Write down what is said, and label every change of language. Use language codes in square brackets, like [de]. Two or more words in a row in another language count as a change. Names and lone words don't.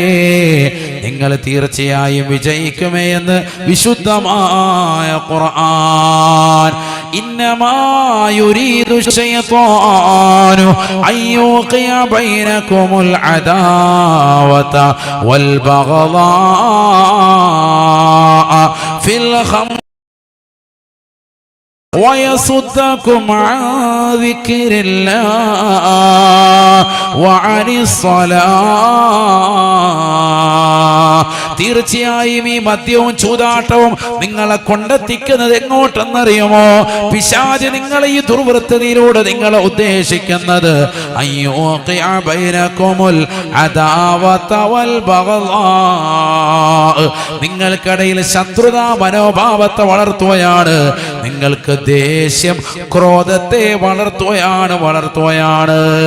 [ml] നിങ്ങൾ തീർച്ചയായും വിജയിക്കുമേ എന്ന് വിശുദ്ധമായ ഖുർആൻ. [ar] إنما يريد الشيطان أن يوقع بينكم العداوة والبغضاء في الخمر ويصدكم عن ذكر الله وعن الصلاة. [ml] തീർച്ചയായും ഈ മദ്യവും ചൂതാട്ടവും നിങ്ങളെ കൊണ്ടെത്തിക്കുന്നത് എങ്ങോട്ടെന്നറിയുമോ? പിശാച് നിങ്ങളെ ഈ ദുർവൃത്തതയിലൂടെ നിങ്ങളെ ഉദ്ദേശിക്കുന്നത് [ar] أن يوقع بينكم العداوة والبغضاء, [ml] നിങ്ങൾക്കിടയിൽ ശത്രുതാ മനോഭാവത്തെ വളർത്തുകയാണ്, നിങ്ങൾക്ക് ദേഷ്യം ക്രോധത്തെ വളർത്തുകയാണ്.